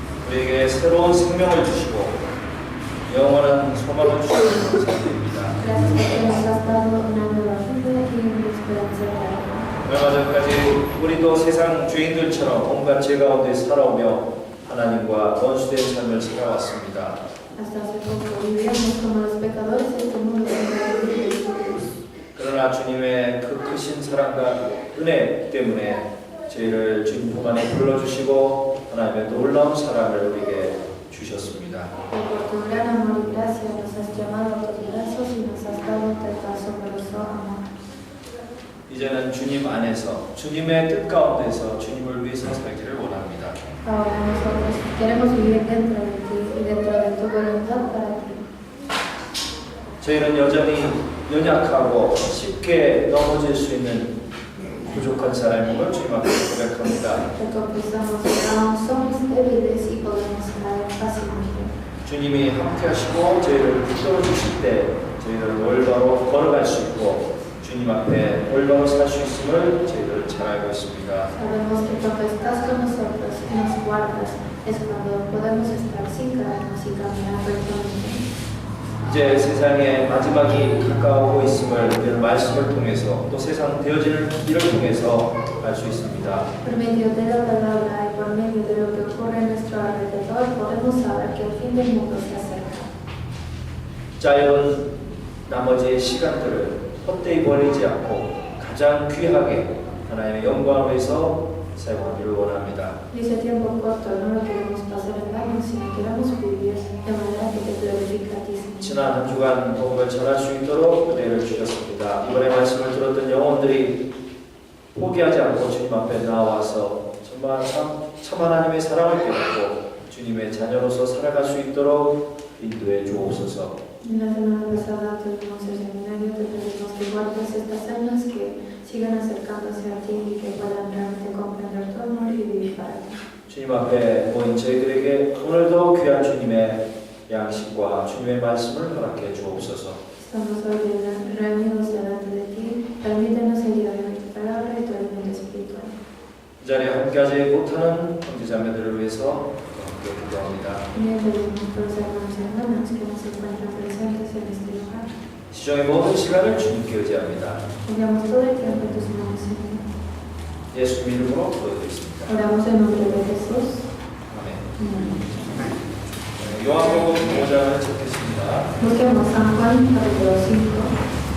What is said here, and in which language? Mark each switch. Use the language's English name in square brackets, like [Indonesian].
[Korean] 우리에게 새로운 생명을 주시고 영원한 소망을 주시는 감사드립니다. [Spanish] Gracias porque nos has dado una nueva vida y una esperanza eterna. [Korean] 얼마 전까지 우리도 세상 주인들처럼 온갖 죄 가운데 살아오며 하나님과 원수된 삶을 살아왔습니다. [Spanish] Hasta hace poco vivíamos como los pecadores de este mundo sin la luz de Jesús. [Korean] 그러나 주님의 그 크신 사랑과 은혜 때문에 저희를 주님 품 안에 불러주시고 하나님의 놀라운 사랑을 우리에게 주셨습니다. [Spanish] Por tu gran amor y gracia nos has llamado a tus brazos y nos has dado un asombroso amor. [Korean] 이제는 주님 안에서 주님의 뜻 가운데서 주님을 위해서 살기를 원합니다. [Spanish] Ahora nosotros queremos vivir dentro de ti y dentro de tu voluntad para ti. [Korean] 저희는 여전히 연약하고 쉽게 넘어질 수 있는 부족한 사람인 걸 주님 앞에 고백합니다. [Spanish] Te confesamos que aún somos débiles y podemos caer fácilmente. [Korean] 주님이 함께 하시고 저희를 붙들어 주실 때 저희를 올바로 걸어갈 수 있고 주님 앞에 올바로 살 수 있음을 저희들 잘 알고 있습니다. [Spanish] Sabemos que cuando estás con nosotros y nos guardas es cuando podemos estar sin caernos y caminar rectamente. [Korean] 이제 세상의 마지막이 가까우고 있음을 이런 말씀을 통해서 또 세상 되어지는 일을 통해서 알 수 있습니다. [Spanish] Por medio de la palabra y por medio de lo que ocurre en nuestro alrededor podemos saber que el fin del mundo se acerca. [Korean] 짧은 나머지의 시간들을 헛되이 버리지 않고 가장 귀하게 하나님의 영광을 위해서 사용하기를 원합니다. [Spanish] Y ese tiempo corto no lo queremos pasar en vano, sino queremos vivir de manera que te glorifica a ti, Señor. [Korean] 지난 한 주간 복음을 전할 수 있도록 은혜를 주셨습니다. 이번에 말씀을 들었던 영혼들이 포기하지 않고 주님 앞에 나와서 정말 참 하나님의 사랑을 깨닫고 주님의 자녀로서 살아갈 수 있도록 인도해 주옵소서. [Spanish] En la semana pasada tuvimos el seminario, te pedimos que guardes estas almas que sigan acercándose a ti y que puedan realmente comprender tu amor y vivir para ti. [Korean] 주님 앞에 모인 저희들에게 오늘도 귀한 주님의 양식과 주님의 말씀을 허락해 주옵소서. [Spanish] Estamos hoy reunidos delante de ti, permítenos el día de hoy tu palabra y tu alimento espiritual. [Korean] 이 자리에 함께하지 못하는 형제자매들을 위해서 함께 기도합니다. [Spanish] También pedimos por los hermanos y hermanas que no se encuentran presentes en este lugar. [Korean] 시종의 모든 시간을 주님께 의지합니다. [Spanish] Pongamos todo el tiempo en tus manos, Señor. [Korean] 예수님 이름으로 기도드리겠습니다. [Spanish] Oramos en nombre de Jesús. [Korean] 아멘. [Spanish] Amén. [Korean] 요한복음 5장을 찾겠습니다. [Spanish] Busquemos San Juan capítulo 5.